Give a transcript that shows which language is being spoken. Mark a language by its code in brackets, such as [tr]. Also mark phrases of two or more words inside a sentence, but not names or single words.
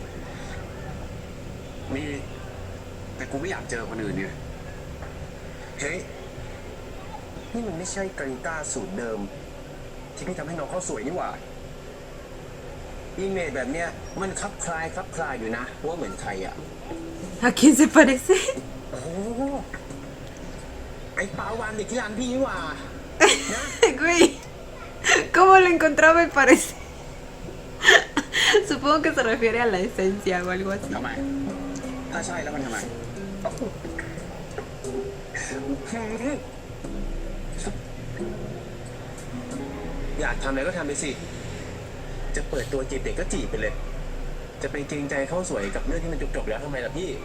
[th] มี แต่กูไม่อยากเจอคนอื่นเนี่ย เฮ้ย นี่มันไม่ใช่กรีต้าสูตรเดิม ที่พี่ทำให้น้องเขาสวยนี่หว่าอิเมจแบบเนี้ยมันคลับคลายอยู่นะว่าเหมือนใครอ่ะ [es] ¿A quién se parece? [th] โอ้โหไอ้ปาวานเด็กที่ร้านพี่นี่หว่า [es] Güey, ¿cómo lo encontraba y parece? Supongo que se refiere a la esencia o algo así. [th] ทำไม ถ้าใช่แล้วมันทำไม อยากทำอะไรก็ทำไปสิ จะเปิดตัวจีบเด็กก็จีบไปเลย จะไปเกรงใจเข้าสวยกับเรื่องที่มันจบๆแล้วทำไมล่ะพี่